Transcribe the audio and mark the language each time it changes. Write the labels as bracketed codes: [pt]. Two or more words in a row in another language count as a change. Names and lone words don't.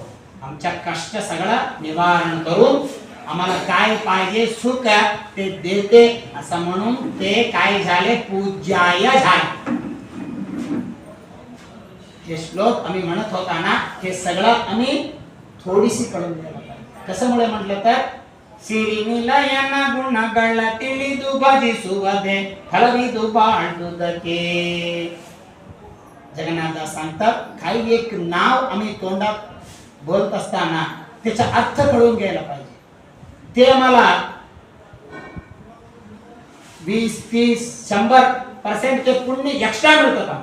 [mr] आमच्या कष्ट सगळं निवारण करून आम्हाला काय पाहिजे सुख ते देते असं म्हणून ते काय झाले पूज्याय झाले. हे श्लोक आम्ही म्हणत होता ना हे सगळं आम्ही थोडीशी कळून घ्यायला पाहिजे. कसं म्हटलं तर [kn] ಸಿರಿನಿಲಯನ ಗುಣಗಳ ತಿಳಿದು ಭಜಿಸುವುದೇ ಫಲವಿದು ಬಾಳುವುದಕ್ಕೆ. [mr] जगन्नाथदास सांगतात काही एक नाव आम्ही तोंडात बोलत असताना त्याचा अर्थ कळून घ्यायला पाहिजे. ते आम्हाला 20-30-100% ते पुण्य एक्स्ट्रा मिळतं.